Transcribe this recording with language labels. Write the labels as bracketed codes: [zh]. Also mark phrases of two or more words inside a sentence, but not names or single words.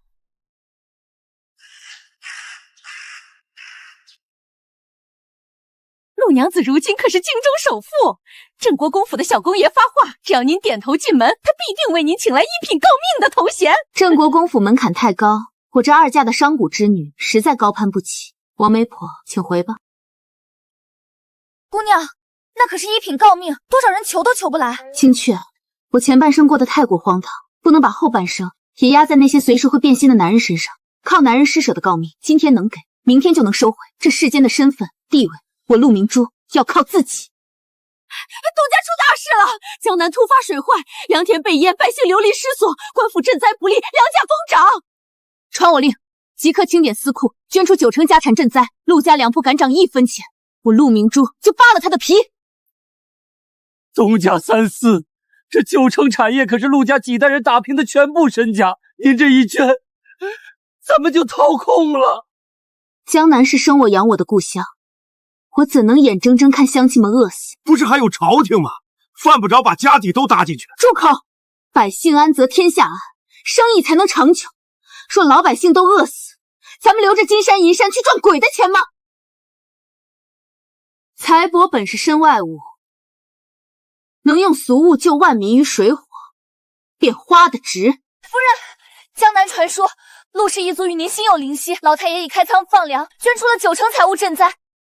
[zh] 陸娘子如今可是京中首富，鎮國公府的小公爺發話，只要您點頭進門，他必定為您請來一品诰命的頭銜。鎮國公府門檻太高，我這二嫁的商賈之女實在高攀不起。王媒婆，請回吧。姑娘，那可是一品诰命，多少人求都求不來。青雀，我前半生過得太過荒唐，不能把後半生也壓在那些隨時會變心的男人身上。靠男人施捨的诰命，今天能給，明天就能收回。這世間的身份地位，我陸明珠要靠自己。東家出大事了，江南突發水患，良田被淹，百姓流離失所，官府賑災不利，糧價瘋漲。傳我令，即刻清點司庫，捐出9成家產賑災。陸家兩鋪敢漲1分錢，我陸明珠就扒了他的皮。東家三思，這9成產業可是陸家幾代人打拼的全部身家，您這一捐，咱們就掏空了。江南是生我養我的故鄉，我怎能眼睜睜看鄉親們餓死？不是還有朝廷嗎？犯不着把家底都搭進去。住口！百姓安則天下安，生意才能長久。若老百姓都餓死，咱們留着金山銀山去賺鬼的錢嗎？財帛本是身外物，能用俗物救萬民於水火，便花得值。夫人，江南傳說陸氏一族與您心有靈犀，老太爺已開倉放糧，捐出了9成財物賑災。